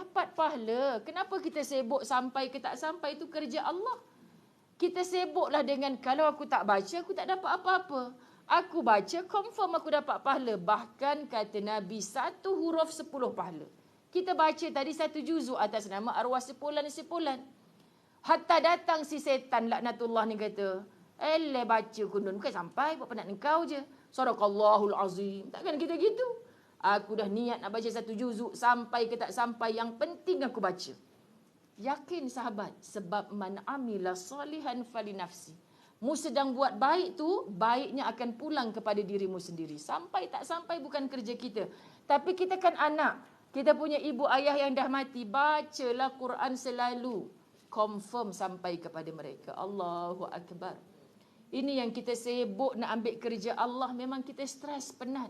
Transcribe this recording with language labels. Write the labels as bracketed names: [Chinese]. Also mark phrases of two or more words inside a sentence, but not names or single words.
[Malay] Kenapa kita sibuk sampai ke tak sampai, itu kerja Allah. Kita sibuklah dengan kalau aku tak baca, aku tak dapat apa-apa. Aku baca, confirm aku dapat pahala. Bahkan kata Nabi, 1 huruf 10 pahala. Kita baca tadi 1 juzuk atas nama arwah sepulan-sepulan. Hatta datang si setan laknatullah ni kata, baca kunun, bukan sampai, buat penat engkau je. [Arabic] صدق الله العظيم. [Malay] Takkan kita gitu. Aku dah niat nak baca 1 juzuk, sampai ke tak sampai, yang penting aku baca. Yakin sahabat, sebab [Arabic] من عمل صالحا فلنفسه. [Malay] Mu sedang buat baik tu, baiknya akan pulang kepada dirimu sendiri. Sampai tak sampai bukan kerja kita. Tapi kita kan anak, kita punya ibu ayah yang dah mati, bacalah Quran selalu. Confirm sampai kepada mereka. [Arabic] الله أكبر. [Malay] Ini yang kita sibuk nak ambil kerja Allah, memang kita stres, penat.